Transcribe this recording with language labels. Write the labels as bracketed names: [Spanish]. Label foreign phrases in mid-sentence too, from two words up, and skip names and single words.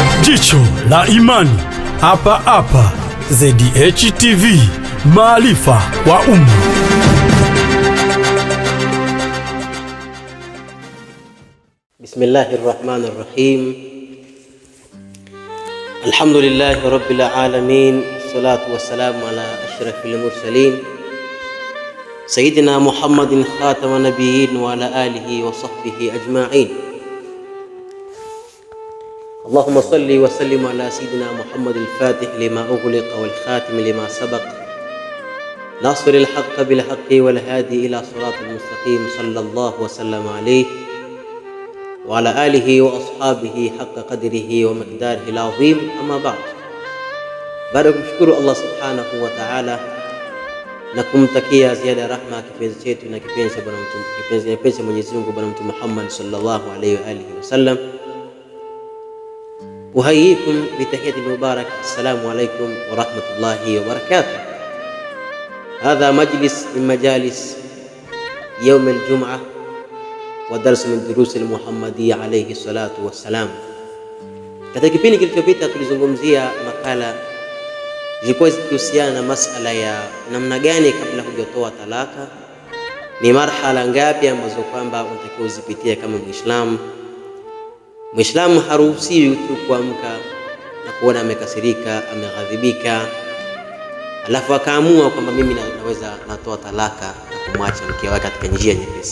[Swahili] Jicho la imani hapa hapa ZDH TV, maarifa kwa umma. [Arabic] بسم الله الرحمن الرحيم. الحمد لله رب العالمين، الصلاة والسلام على أشرف المرسلين سيدنا محمد خاتم النبيين وعلى آله وصحبه أجمعين. اللهم صل وسلم على سيدنا محمد الفاتح لما أغلق والخاتم لما سبق ناصر الحق بالحق والهادي إلى الصراط المستقيم صلى الله وسلم عليه وعلى آله وأصحابه حق قدره ومقداره العظيم. أما بعد, [Swahili] baada ya kumshukuru Allah [Arabic] سبحانه وتعالى [Swahili] na kumtakia ziada rahma kipenzi chetu na kipenzi bwana mtume, kipenzi Mwenyezi Mungu bwana mtume Muhammad [Arabic] صلى الله عليه وآله وسلم, أحييكم بتحية المبارك. السلام عليكم ورحمة الله وبركاته. هذا مجلس من مجالس يوم الجمعة ودرس من دروس المحمدية عليه الصلاة والسلام. [Swahili] Katika kipindi kilichopita tulizungumzia makala zilikuwa zikihusiana na masala ya namna gani kabla hujatoa talaka, ni marhala ngapi ambazo kwamba unatakiwa uzipitie kama Muislamu. Muislamu haruhusiwi tu kuamka na kuona amekasirika, ameghadhibika, alafu akaamua kwamba mimi naweza natoa talaka na kumwacha mke wake katika njia nyepesi.